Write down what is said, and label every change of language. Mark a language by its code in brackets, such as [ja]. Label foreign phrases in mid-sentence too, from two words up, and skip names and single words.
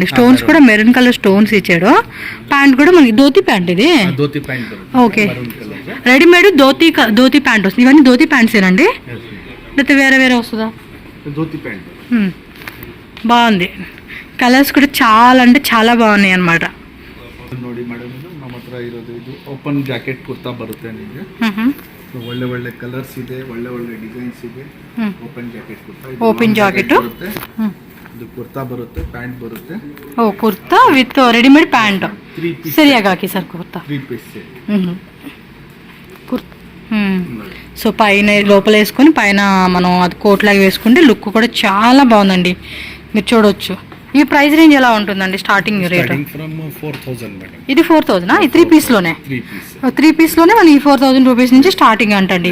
[te] స్టోన్స్ కూడా [en] maroon colour stones [te] ఇచ్చాడు. ప్యాంట్ కూడా మనకి [en] dhoti pant [te] ఇది. ఓకే, [en] readymade dhoti pant [te] వస్తుంది. ఇవన్నీ [en] dhoti pants [te] ఏనండి లేకపోతే వేరే వస్తుందా? బాగుంది, కలర్స్ కూడా చాలా అంటే చాలా బాగున్నాయి అనమాట. [kn] ನೋಡಿ ಮೇಡಮ್, ಇದು ನಮ್ಮ ಹತ್ರ ಇರೋದು ಇದು [en] open jacket [kn] ಕುರ್ತಾ ಬರುತ್ತೆ ನಿಮಗೆ. ಒಳ್ಳೆ ಕಲರ್ಸ್ ಇದೆ, ಒಳ್ಳೆ ಡಿಸೈನ್ಸ್ ಇದೆ. [en] open jacket [kn] ಇದು ಕುರ್ತಾ ಬರುತ್ತೆ, ಪ್ಯಾಂಟ್ ಬರುತ್ತೆ. ಓ, ಕುರ್ತಾ [en] with readymade pant. [kn] ಸರಿಯಾಗಿ ಹಾಕಿ ಸರ್ ಕುರ್ತಾ 3 ಪೀಸ್. [te] సో పైన లోపల వేసుకొని పైన మనం అది కోట్ లాగా వేసుకుంటే లుక్ కూడా చాలా బాగుందండి. మీరు చూడొచ్చు. ఈ [en] price range [te] ఎలా ఉంటుందండి? [en] starting rate [te] ఇది 4000. ఇది 3 పీస్లోనే 3 పీస్లోనే మనకి 4000 రూపీస్ నుంచి స్టార్టింగ్ అంటండి.